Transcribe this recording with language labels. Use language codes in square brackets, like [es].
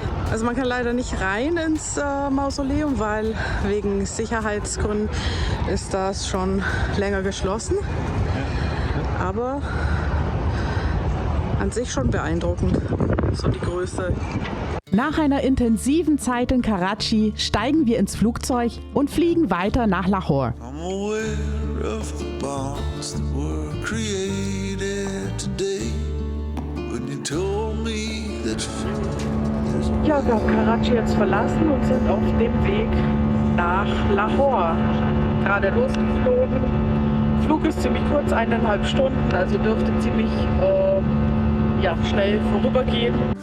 [de] Also man kann leider nicht rein ins Mausoleum, weil wegen Sicherheitsgründen ist das schon länger geschlossen. Aber an sich schon beeindruckend, so die Größe. Nach einer intensiven Zeit in Karachi steigen wir ins Flugzeug und fliegen weiter nach Lahore. [en] I'm aware of the bonds that were created today when you told me that [de] Ja, wir haben Karachi jetzt verlassen und sind auf dem Weg nach Lahore. Gerade losgeflogen. Flug ist ziemlich kurz, 1,5 Stunden, also dürfte ziemlich schnell vorübergehen.